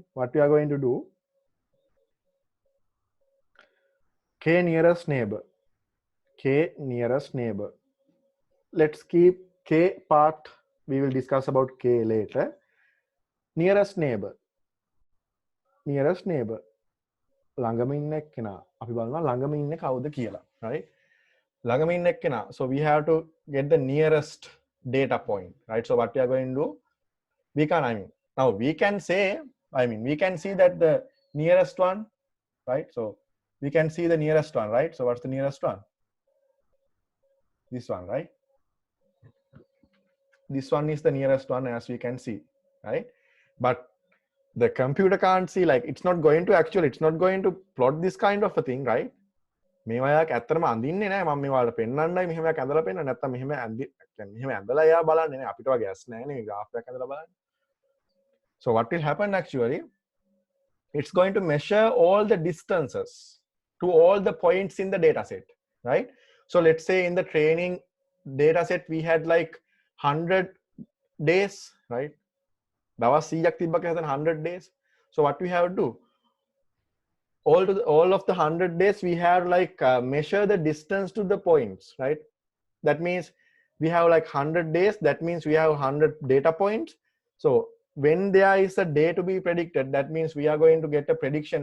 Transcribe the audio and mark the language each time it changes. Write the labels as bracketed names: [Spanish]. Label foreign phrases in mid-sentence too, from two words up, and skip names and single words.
[English] What we are going to do, k nearest neighbor, k nearest neighbor. Let's keep k part. We will discuss about k later. Nearest neighbor, nearest neighbor. [Sinhala] ළඟම ඉන්න එක්කෙනා අපි බලනවා ළඟම ඉන්නේ කවුද කියලා, [English] right? [Sinhala] ළඟම ඉන්න එක්කෙනා. [English] So we have to get the nearest data point, right? So what we are going to do, we can now we can say we can see that the nearest one, right? So we can see the nearest one, right? So what's the nearest one? This one, right? This one is the nearest one, as we can see, right? But the computer can't see, like it's not going to actually, it's not going to plot this kind of a thing, right? [Sinhala] මේවායක් ඇත්තටම අඳින්නේ නැහැ. මම මේවාට පෙන්වන්නයි මෙහෙම එකක් ඇඳලා පෙන්නන්න. නැත්තම් මෙහෙම මෙහෙම ඇඳලා එයා බලන්නේ නැහැ. අපිට වගේ ඇස් නැහැ නේ [English] graph [Sinhala] එකක් ඇඳලා බලන්න. [English] So what will happen actually, it's going to measure all the distances to all the points in the data set, right? So let's say in the training data set we had like 100 days, right? [Sinhala] දවස් 100ක් තිබ්බ කියලා හිතන්න [English] 100 days. So what we have to do, all of the 100 days we have like measure the distance to the points, right? That means we have like 100 days, that means we have 100 data points. So when there is a day to be predicted, that means we are going to get a prediction.